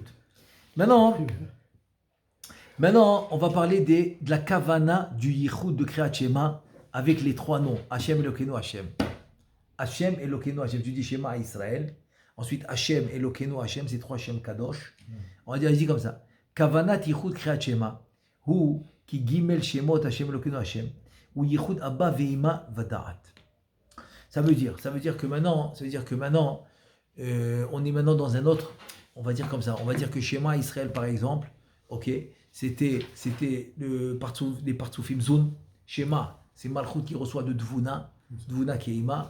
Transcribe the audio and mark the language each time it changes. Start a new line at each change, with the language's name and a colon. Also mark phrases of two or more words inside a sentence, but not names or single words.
French: Maintenant, on va parler de la kavana du yichud de
Hebrew: קריאת שמע
French: avec les 3 noms.
Hebrew: ה' אלוקינו ה'. ה' אלוקינו ה.
French: Tu dis Shema à Israël. Ensuite,
Hebrew: ה' אלוקינו ה,
French: c'est 3
Hebrew: ה' קדוש.
French: On va dire ici comme ça.
Hebrew: כוונת יחוד קריאת שמע הוא כי ג' שמות ה' אלוקינו ה' הוא יחוד אבא ואמא ודעת.
French: Ça veut dire que maintenant, on est maintenant dans un autre on va dire comme ça. On va dire que Shema Israël, par exemple, ok, c'était les partsoufim Zun. Shema, c'est Malchut qui reçoit de Dvuna qui est Ima.